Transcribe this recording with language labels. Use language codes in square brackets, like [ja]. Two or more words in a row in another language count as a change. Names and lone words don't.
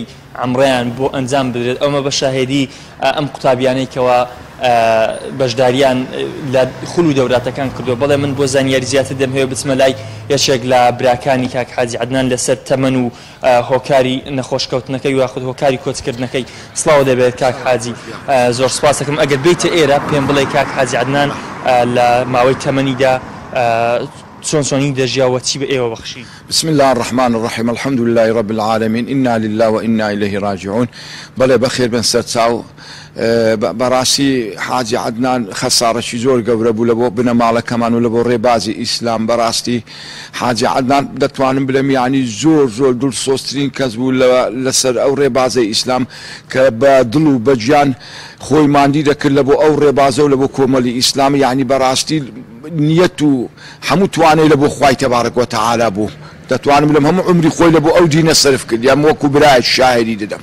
[ckb] عەمڕەیان بۆ ئەنجام بدرێت ئەمە بە شاهێدی ئەم قوتابیانەیەکەوە بەشداریان لە خوڵ و دەوراتەکان کردووە بەڵێ من بۆ زانیاری زیاتر دەمهوێ بچمە لای یەکێک لە براکانی کاک حاجی عەدنان لەسەر تەمەن و هۆکاری نەخۆشکەوتنەکەی و یاخود هۆکاری کۆچکردنەکەی سڵاو دەبێت کاک حاجی زۆر سپاس دەکەم ئەگەر بیتە ئێرە پێم بڵێ کاک حاجی عەدنان لە ماوەی تەمەنیدا چۆنی دەژیاوە چی بە ئێوە بەخشی. [ar] بسم الله الرحمن الرحيم الحمد لله رب العالمين إنا لله وإنا إليه راجعون [ckb] بەڵێ بەخێر بن سەر چاو بەڕاستی حاجی عەدنان خەسارەی زۆر گەورە بوو لە بۆ بنەماڵەکەمان و لە بۆ ڕێبازی ئیسلام بەڕاستی حاجی عەدنان دەتوانم بڵێم یعنی زۆر دڵسۆزترین کەس بوو لەسەر ئەو ڕێبازەی ئیسلام کە بە دڵ و بە گیان خۆی ماندی دەکرد لە بۆ ئەو ڕێبازە و لە بۆ کۆمەڵی ئیسلام یعنی بەڕاستی نیەت و هەموو توانەی لە بۆ خوای تەبارەک و تەعالا بوو دەتوانم بڵێم هەموو عمری خۆی لە بۆ ئەو دینە سەرف کرد یان وەکو برایەک شاهێری دەدەم.